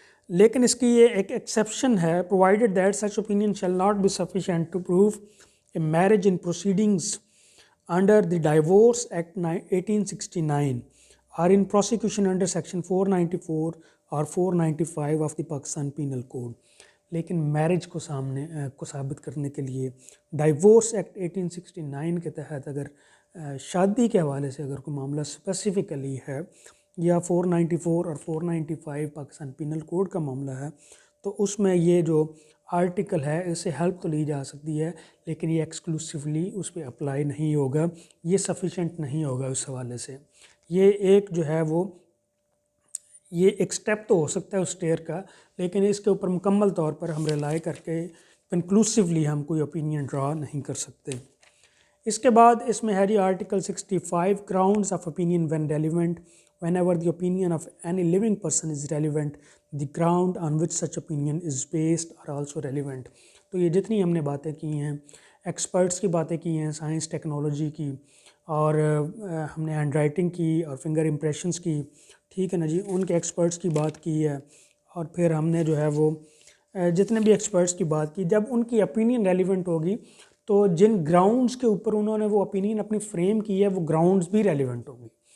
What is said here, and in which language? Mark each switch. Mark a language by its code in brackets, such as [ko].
[ur] لیکن اس کی یہ ایک ایکسیپشن ہے، [en] provided that such opinion shall not be sufficient to prove a marriage in proceedings under the Divorce Act 1869 or in prosecution under section 494 or 495 of the Pakistan Penal Code. [ur] لیکن marriage کو ثابت کرنے کے لیے diverse act 1869 کے تحت اگر شادی کے حوالے سے اگر کوئی معاملہ اسپیسیفکلی ہے، یا 494 اور 495 پاکستان پینل کوڈ کا معاملہ ہے، تو اس میں یہ جو آرٹیکل ہے اس سے ہیلپ تو لی جا سکتی ہے، لیکن یہ ایکسکلوسیولی اس پہ اپلائی نہیں ہوگا، یہ سفیشینٹ نہیں ہوگا اس حوالے سے. یہ ایک جو ہے وہ یہ ایک سٹیپ تو ہو سکتا ہے اس اسٹیئر کا، لیکن اس کے اوپر مکمل طور پر ہم ریلائی کر کے کنکلوسیولی ہم کوئی اوپینین ڈرا نہیں کر سکتے. اس کے بعد اس میں ہے جی article 65 [en] Grounds of opinion when relevant. whenever the opinion of any living person is relevant, the ground on which such opinion is based are also relevant. [ur] تو یہ جتنی ہم نے باتیں کی ہیں، ایکسپرٹس کی باتیں کی ہیں، سائنس ٹیکنالوجی کی، اور ہم نے ہینڈ رائٹنگ کی اور فنگر امپریشنس کی، ٹھیک ہے نا جی، ان کے ایکسپرٹس کی بات کی ہے، اور پھر ہم نے جو ہے وہ جتنے بھی ایکسپرٹس کی بات کی، جب ان کی اوپینین ریلیونٹ ہوگی تو جن گراؤنڈز کے اوپر انہوں نے وہ اوپینین اپنی فریم کی ہے وہ گراؤنڈز بھی ریلیونٹ ہوگی.